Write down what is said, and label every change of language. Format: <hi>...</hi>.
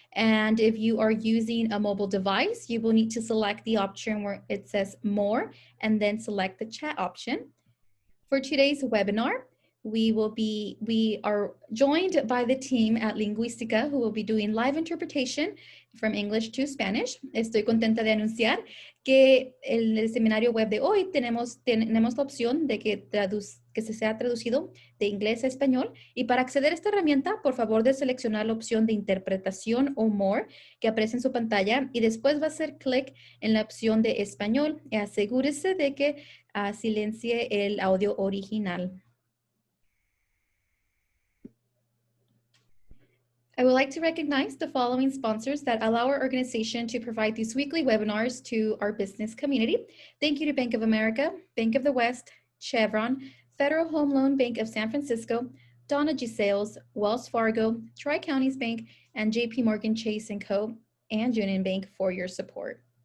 <en>And if you are using a mobile device, you will need to select the option where it says More and then select the chat option. For today's webinar, we are joined by the team at Lingüística who will be doing live interpretation from English to Spanish.</en> <es>Estoy contenta de anunciar que en el seminario web de hoy tenemos la opción de que se sea traducido de inglés a español. Y para acceder a esta herramienta, por favor de seleccionar la opción de interpretación o more que aparece en su pantalla y después va a hacer clic en la opción de español. Y asegúrese de que silencie el audio original.</es> <en>I would like to recognize the following sponsors that allow our organization to provide these weekly webinars to our business community. Thank you to Bank of America, Bank of the West, Chevron, Federal Home Loan Bank of San Francisco, Donna G. Sales, Wells Fargo, Tri-Counties Bank, and JP Morgan Chase & Co., and Union Bank for your support.</en>